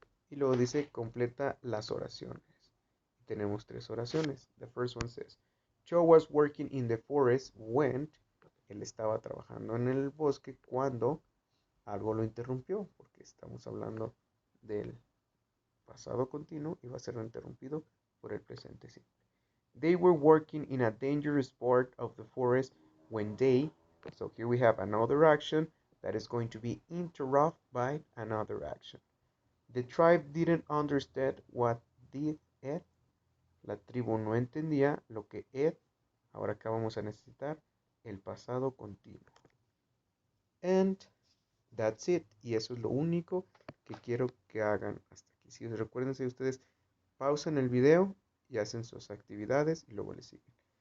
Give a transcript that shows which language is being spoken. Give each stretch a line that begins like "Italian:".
Spanish: Y luego dice completa las oraciones. Tenemos 3 oraciones.
English: The first one says, Cho was working in the forest when,
Spanish: él estaba trabajando en el bosque cuando algo lo interrumpió, porque estamos hablando del pasado continuo y va a ser interrumpido por el presente simple.
English: They were working in a dangerous part of the forest when they, so here we have another action that is going to be interrupted by another action. The tribe didn't understand what did Ed.
Spanish: La tribu no entendía lo que Ed. Ahora acá vamos a necesitar el pasado continuo.
English: And that's it.
Spanish: Y eso es lo único que quiero que hagan hasta aquí. Si recuérdense ustedes, pausan el video y hacen sus actividades y luego le siguen.